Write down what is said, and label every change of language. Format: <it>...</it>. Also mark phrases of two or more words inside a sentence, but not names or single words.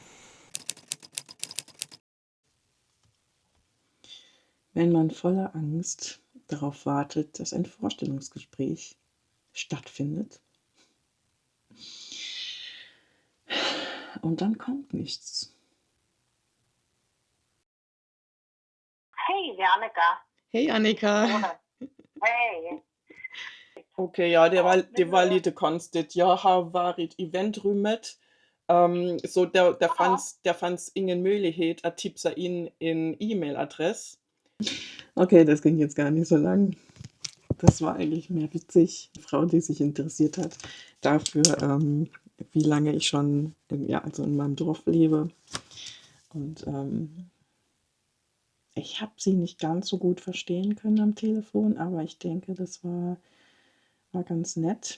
<de>Wenn man voller Angst darauf wartet, dass ein Vorstellungsgespräch stattfindet und dann kommt nichts.</de> <sv>Hej Annika! Hej Annika! Skåne. Hej! Okej, ja, Ja, det var lite konstigt. Jag har varit i väntrummet, så ja, där fanns ingen möjlighet att tipsa in en E-Mail-Adress.</sv> <de>Okay, das ging jetzt gar nicht so lang. Das war eigentlich mehr witzig. Die Frau, die sich interessiert hat dafür, wie lange ich schon in meinem Dorf lebe. Und ich habe sie nicht ganz so gut verstehen können am Telefon, aber ich denke, das war ganz nett.</de>